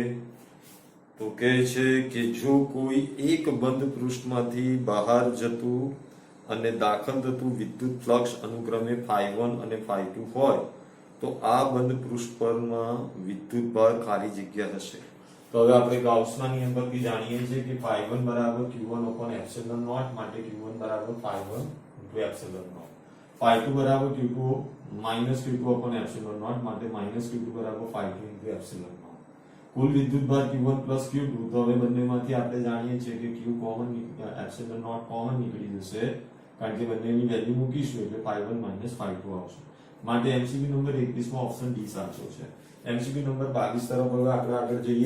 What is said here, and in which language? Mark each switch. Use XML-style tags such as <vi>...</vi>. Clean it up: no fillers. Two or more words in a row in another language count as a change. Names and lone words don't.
<gu>તો કહે છે કે જો કોઈ એક બંધ પૃષ્ઠમાંથી બહાર જતું અને દાખલ થતું વિદ્યુત ફ્લક્સ અનુક્રમે ∅1 અને ∅2 હોય તો આ બંધ પૃષ્ઠ પરમાં વિદ્યુતભાર ખાલી જગ્યા હશે. તો હવે આપણે ગાઉસના નિયમ પરથી જાણીએ છીએ કે ∅1 બરાબર</gu> <en>q1 upon epsilon naught.</en> <gu>માટે q1 બરાબર</gu> <en>∅1 into epsilon naught.</en> <gu>∅2 બરાબર</gu> <en>q2 minus q2 upon epsilon naught.</en> <gu>માટે</gu> <en>minus q2</en> <gu>બરાબર</gu> <en>∅2 into epsilon naught.</en> <gu>કુલ વિદ્યુતભાર</gu> <en>q1 plus q2.</en> <gu>તો હવે બંનેમાંથી આપણે જાણીએ છીએ કે q કોમન</gu> <en>epsilon naught</en> <gu>કોમન નીકળી જશે, કારણ કે બંનેની વેલ્યુ મૂકીશું એટલે</gu> <en>∅1 minus ∅2</en> <gu>આવશે. માટે</gu> <en>MCQ number</en> <gu>21 માં</gu> <en>option D</en> <gu>સાચો છે.</gu> <en>MCQ number</en> <gu>22 તરફ હવે આપણે આગળ જઈએ.</gu>